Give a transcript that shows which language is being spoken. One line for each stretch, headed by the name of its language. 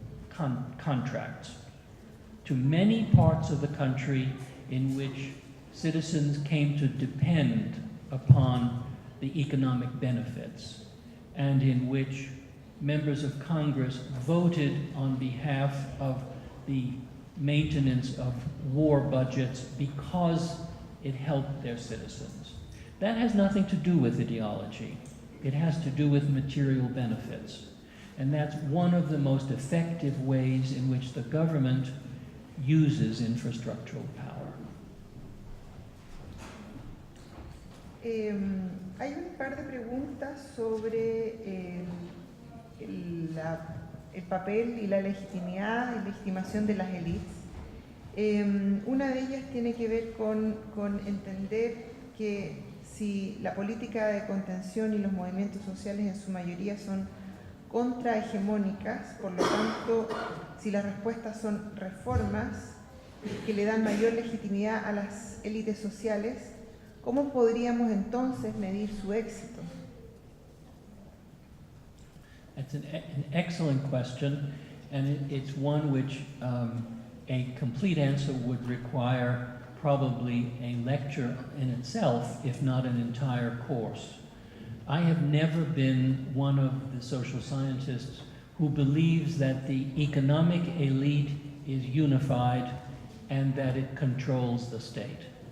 English: contracts to many parts of the country in which citizens came to depend upon the economic benefits, and in which members of Congress voted on behalf of the maintenance of war budgets because it helped their citizens. That has nothing to do with ideology. It has to do with material benefits. And that's one of the most effective ways in which the government uses infrastructural power.
Spanish: Hay un par de preguntas sobre el papel y la legitimidad y legitimación de las élites. Una de ellas tiene que ver con entender que si la política de contención y los movimientos sociales en su mayoría son contrahegemónicas, por lo tanto, si las respuestas son reformas que le dan mayor legitimidad a las élites sociales, ¿cómo podríamos entonces medir su éxito?
English: That's an excellent question, and it's one which a complete answer would require probably a lecture in itself, if not an entire course. I have never been one of the social scientists who believes that the economic elite is unified and that it controls the state.